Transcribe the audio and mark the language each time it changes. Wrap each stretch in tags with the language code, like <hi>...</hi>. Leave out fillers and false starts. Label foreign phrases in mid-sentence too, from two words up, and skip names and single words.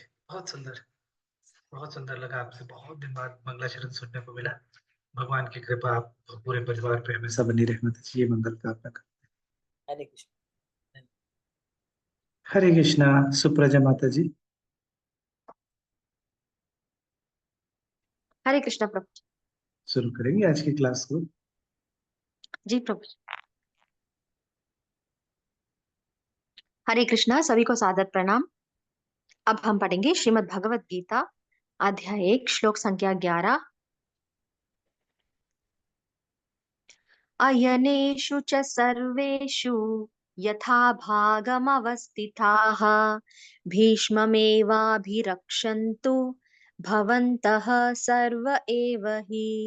<hi>बहुत सुंदर लगा। आपसे बहुत दिन बाद मंगलाचरण सुनने को मिला। भगवान की कृपा आप पूरे परिवार पे हमेशा बनी रहे माता जी। ये मंगल कामना का। हरे कृष्ण। हरे कृष्णा। सुप्रजा माता जी। हरे कृष्णा प्रभु। शुरू करेंगे आज की क्लास को। जी प्रभु। हरे कृष्णा, सभी को सादर प्रणाम। अब हम पढ़ेंगे श्रीमद् भगवत गीता अध्याय 1 श्लोक संख्या 11।</hi> <sa>अयनेषु च सर्वेषु यथा भागमवस्थिताः भीष्ममेवाभिरक्षन्तु भवन्तः सर्व एव हि।</sa>